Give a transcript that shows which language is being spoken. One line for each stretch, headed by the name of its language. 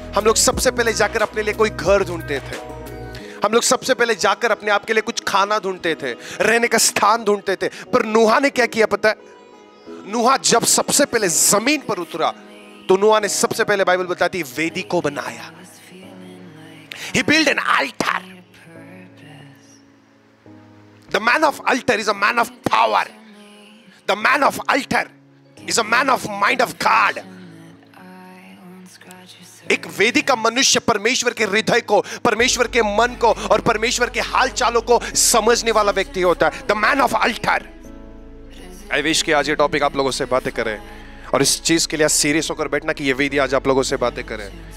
Hindi: हम लोग सबसे पहले जाकर अपने लिए कोई घर ढूंढते थे। हम लोग सबसे पहले जाकर अपने आप के लिए कुछ खाना ढूंढते थे, रहने का स्थान ढूंढते थे। पर नूहा ने क्या किया पता है? नूहा जब सबसे पहले जमीन पर उतरा तो नूहा ने सबसे पहले बाइबल बताती है वेदी को बनाया।
English: He built an altar. The man of altar is a man of power. The man of altar is a man of mind of God.
Hindi: एक वेदी का मनुष्य परमेश्वर के हृदय को, परमेश्वर के मन को और परमेश्वर के हाल चालों को समझने वाला व्यक्ति होता है।
English: The man of altar. I wish
Hindi: कि आज ये टॉपिक आप लोगों से बातें करें और इस चीज के लिए सीरियस होकर बैठना कि ये वेदी आज आप लोगों से बातें करें।